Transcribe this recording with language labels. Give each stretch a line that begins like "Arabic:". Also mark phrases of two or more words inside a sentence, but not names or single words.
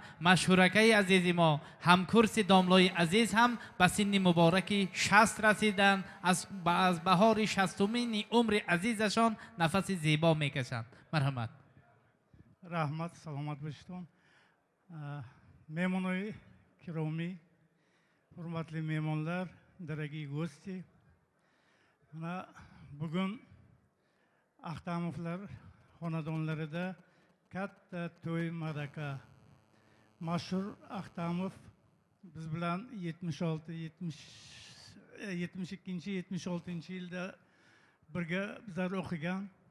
Persian: مشهورکه عزیز ما همکرس داملای عزیز هم به سن مبارک 60 رسیدن. از بهار 60مین عمر عزیزشان نفس زیبا میکشند. مرحمت. رحمت سلامت باشید. مهمانای گرامی،
Uzbek: hurmatli mehmonlar,
Russian: дорогие гости.
Uzbek: Mana bugun Ahtamovlar xonadonlarida katta to'y maraka. Mashhur Ahtamov biz bilan 72-76-yilda birga bizlar o'qigan.